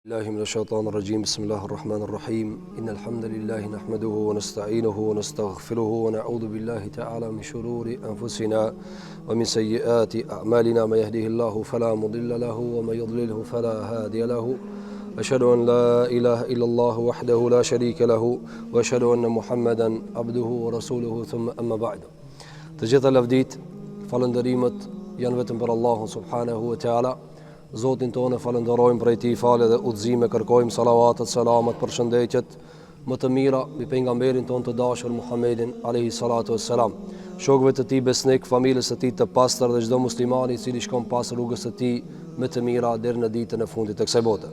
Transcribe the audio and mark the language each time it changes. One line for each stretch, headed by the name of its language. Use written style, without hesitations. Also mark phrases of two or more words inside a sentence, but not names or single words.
Arabic: الله من الشيطان الرجيم بسم الله الرحمن الرحيم إن الحمد لله نحمده ونستعينه ونستغفره ونعوذ بالله تعالى من شرور أنفسنا ومن سيئات أعمالنا من يهده الله فلا مضل له ومن يضلله فلا هادي له أشهد أن لا إله إلا الله وحده لا شريك له وأشهد أن محمدا عبده ورسوله ثم أما بعد تجد لفديت
Albanian: falënderimet janë vetëm për Allahun
Arabic: سبحانه وتعالى.
Albanian: Zotin tonë falenderojmë për Tij falë dhe udhëzime, kërkojmë salavatet, selamat, përshëndetjet më të mira mbi pejgamberin tonë të dashur Muhammedin
Arabic: عليه الصلاة والسلام,
Albanian: shokëve të Tij besnik, familjes së Tij të pastër dhe çdo muslimani i cili shkon pas rrugës së Tij më të mira deri në ditën e fundit të kësaj bote.